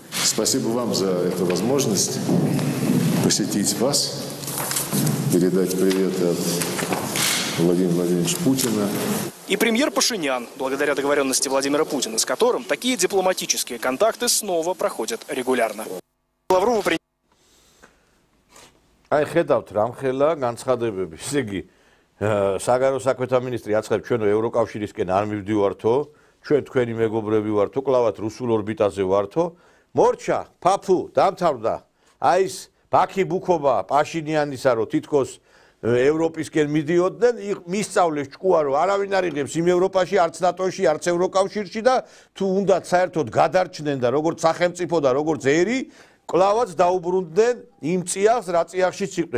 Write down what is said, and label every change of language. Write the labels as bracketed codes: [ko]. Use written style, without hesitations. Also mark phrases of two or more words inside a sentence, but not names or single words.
[ru] Спасибо вам за эту возможность посетить вас, передать привет от Владимира Владимировича Путина. И премьер Пашинян, благодаря договоренности Владимира Путина, с которым такие дипломатические контакты снова проходят регулярно. Лаврову приняли. [ka] Აი ხედავთ რამხელა განცხადებები. Ესე იგი, საგარეო საქმეთა მინისტრი აცხადებს, ჩვენ ევროკავშირისკენ არ მივდივართო, ჩვენ თქვენი მეგობრები ვართო, კლავად რუსულ ორბიტაზე ვართო. მორჩა, ფაფუ, დამთავრდა. აი ეს ბაქი ბუქობა პაშინიანისა, რომ თითქოს ევროპისკენ მიდიოდნენ, მისწავლეს ჭკუა, რომ არავინ არ იღებს იმ ევროპაში, არც ნატოში, არც ევროკავშირში და თუ უნდათ საერთოდ გადარჩნენ და როგორც სახელმწიფო და როგორც ერი კლავაც დაუბრუნდნენ იმ წიაღს, რა წიაღშიც იყვნენ.